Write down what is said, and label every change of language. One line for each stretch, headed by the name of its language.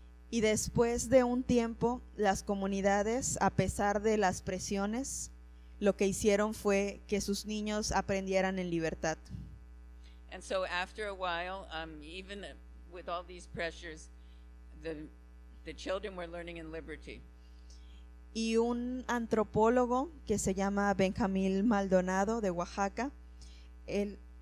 Spanish: Y después de un tiempo, las comunidades, a pesar de las presiones, lo que hicieron fue que sus niños aprendieran en libertad.
English: And so after a while, even with all these pressures, the children were learning in liberty.
Spanish: Y un antropólogo que se llama Benjamín Maldonado de Oaxaca, él